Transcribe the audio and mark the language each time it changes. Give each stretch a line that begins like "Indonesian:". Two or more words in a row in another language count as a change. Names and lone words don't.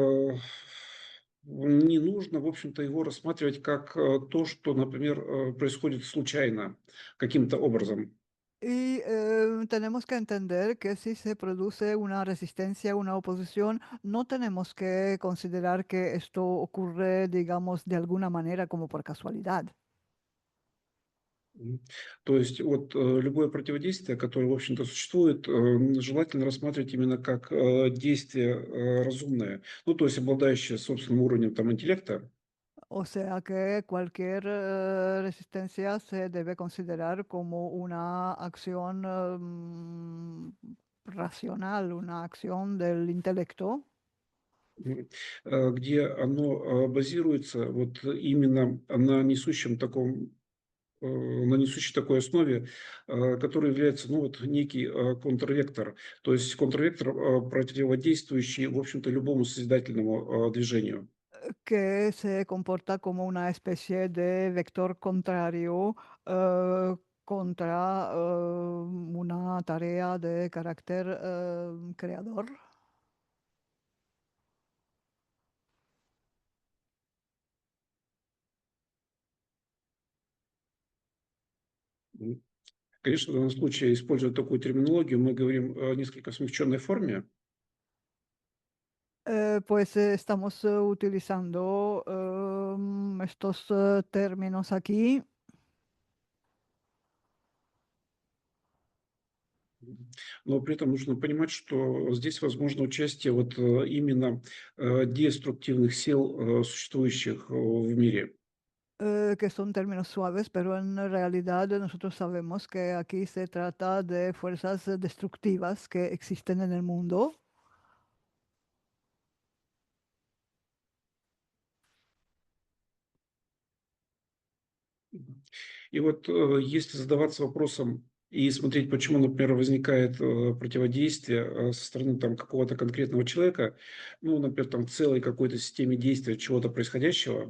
Russian: не нужно, в общем-то, его рассматривать как, то, что, например, происходит случайно каким-то образом.
Spanish: Y tenemos que entender que si se produce una resistencia, una oposición, no tenemos que considerar que esto ocurre, digamos, de alguna manera como por casualidad. Мгм.
Russian: То есть вот, любое противодействие, которое, в общем-то, существует, желательно рассматривать именно как, действие, разумное. Ну, то есть обладающее собственным уровнем там интеллекта.
Spanish: O sea que cualquier resistencia se debe considerar como una acción racional, una acción del intelecto, Мгм.
Russian: Где оно, базируется вот именно на несущей такой основе, который является, ну, вот некий, контрвектор. То есть контрвектор, противодействующий, в общем-то, любому созидательному, движению.
Spanish: que se comporta como una especie de vector contrario contra una tarea de carácter creador. М.
Russian: Конечно, в данном случае, используя такую терминологию, мы говорим о несколько смягченной форме.
Spanish: Pues estamos utilizando estos términos aquí.
Russian: Но при этом нужно понимать, что здесь возможно участие вот, именно, деструктивных сил, существующих, в мире.
Spanish: Que son términos suaves, pero en realidad nosotros sabemos que aquí se trata de fuerzas destructivas que existen en el mundo.
Russian: И вот, если задаваться вопросом и смотреть, почему, например, возникает, противодействие, со стороны там какого-то конкретного человека, ну, например, там в целой какой-то системе действия чего-то происходящего,